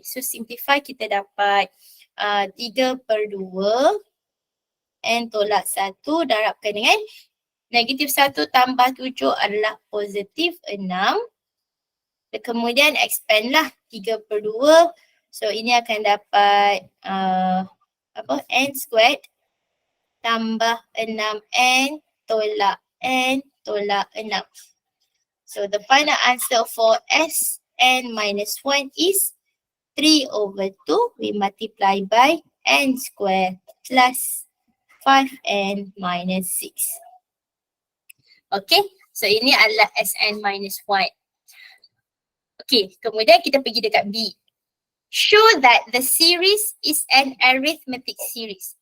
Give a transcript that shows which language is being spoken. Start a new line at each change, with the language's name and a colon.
English: So simplify
Malay: kita dapat 3/2 n tolak 1 darabkan dengan negatif 1 tambah 7 adalah positif 6. Dan kemudian expand lah 3/2. So ini akan dapat n squared tambah 6n tolak n tolak 6.
English: So the final answer for Sn minus 1 is 3 over 2. We multiply by n squared plus 5n minus 6.
Malay: Okay, so ini adalah Sn minus 1. Okay, kemudian kita pergi dekat B.
English: Show that the series is an arithmetic series.